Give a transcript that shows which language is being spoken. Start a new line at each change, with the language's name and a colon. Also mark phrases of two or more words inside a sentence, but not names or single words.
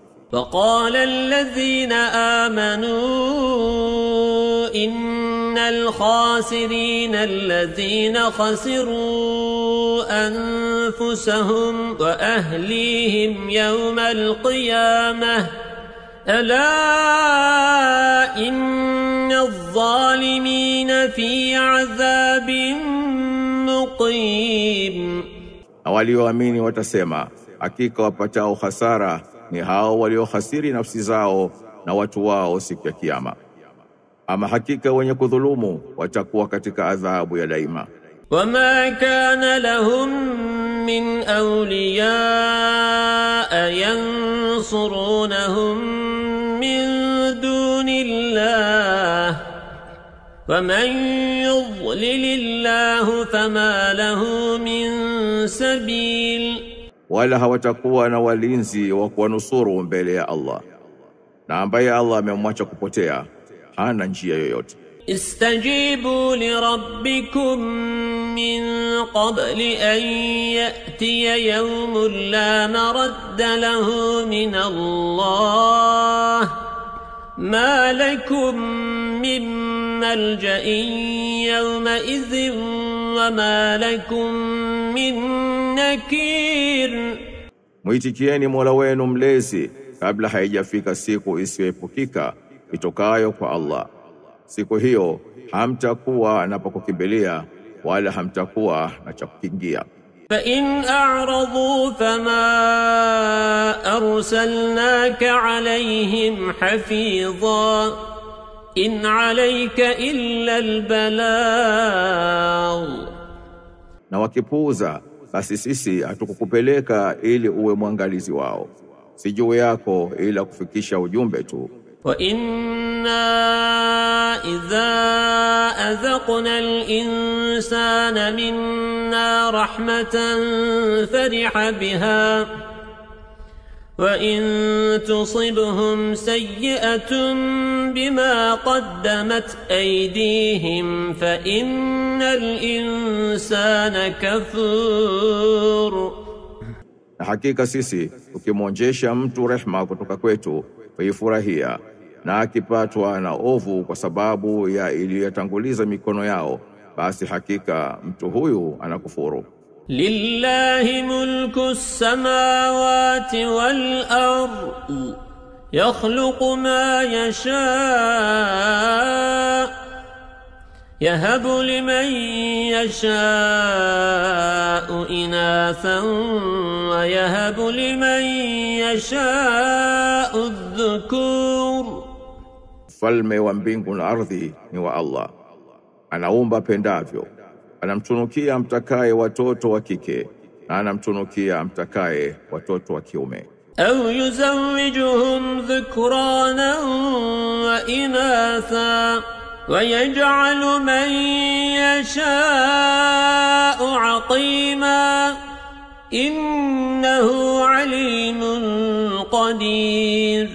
Arabic: فقال الذين آمنوا إن الخاسرين الذين خسروا أنفسهم وأهليهم يوم القيامة ألا إن الظالمين في عذاب مقيم.
Swahili: Walioamini watasema, hakika wapatao hasara ni hao waliohasiri nafsi zao na watu wao siku ya kiyama. Ama hakika wenye kudhulumu watakuwa katika adhabu ya daima.
Arabic: وما كان لهم من أولياء ينصرونهم من دون الله ومن يضلل الله فما له من سبيل.
Swahili: Wala hawatakuwa na walinzi wa kuwanusuru mbele ya Allah, na ambaye Allah amemwacha kupotea hana njia yoyote.
Arabic: استجيبوا لربكم من قبل أن يأتي يوم لا مرد له من الله ما لكم من ملجأ يومئذ وما لكم من نكير.
Swahili: Muitikieni Mola wenu mlezi kabla haijafika siku isiyoepukika itokayo kwa Allah. Siku hiyo hamtakuwa na pa kukimbilia wala hamtakuwa na cha kukingia.
Arabic: فإن أعرضوا فما أرسلناك عليهم حفيظا إن عليك إلا البلاغ.
Swahili: Na wakipuuza, basi sisi hatukukupeleka ili uwe mwangalizi wao, si juu yako ila kufikisha ujumbe tu.
Arabic: وإنا إذا أذقنا الإنسان منا رحمة وإن تصبهم سيئة بما قدمت أيديهم فإن الإنسان كفور.
Swahili: Na hakika sisi ukimwonjesha mtu rehma kutoka kwetu huifurahia, na akipatwa na ovu kwa sababu ya iliyotanguliza mikono yao, basi hakika mtu huyu anakufuru.
Arabic: لله ملك السماوات والأرض يخلق ما يشاء يهب لمن يشاء إناثا ويهب لمن يشاء الذكور.
Swahili: Falme wa mbingu na ardhi ni wa Allah, anaumba pendavyo, anamtunukia mtakaye watoto wa kike na anamtunukia mtakaye watoto wa kiume.
Arabic: أو يزوجهم ذكرانا وإناثا ويجعل من يشاء عقيما إنه عليم قدير.